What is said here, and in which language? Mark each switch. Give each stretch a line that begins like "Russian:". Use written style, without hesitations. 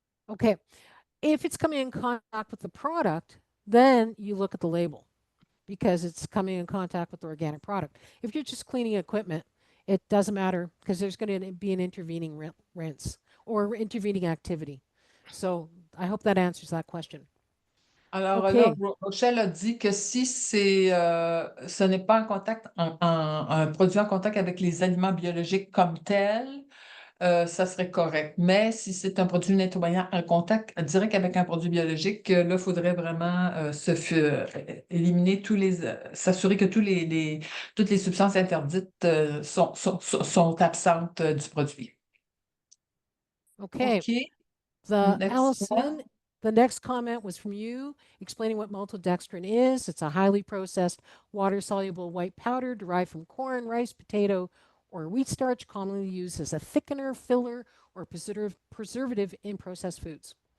English: Okay, if it's coming in contact with the product, then you look at the label because it's coming in contact with the organic product. If you're just cleaning equipment, it doesn't matter because there's going to be an intervening rinse or intervening activity. So I hope that answers that question.
French: Alors
English: okay.
French: là, Rochelle a dit que si ce n'est pas en contact, un produit en contact avec les aliments biologiques comme tel, ça serait correct. Mais si c'est un produit nettoyant en contact direct avec un produit biologique, là, il faudrait vraiment éliminer s'assurer que toutes les substances interdites sont absentes du produit.
English: Okay. Allison, the next comment was from you explaining what maltodextrin is. It's a highly processed water-soluble white powder derived from corn, rice, potato, or wheat starch, commonly used as a thickener, filler, or preservative in processed foods.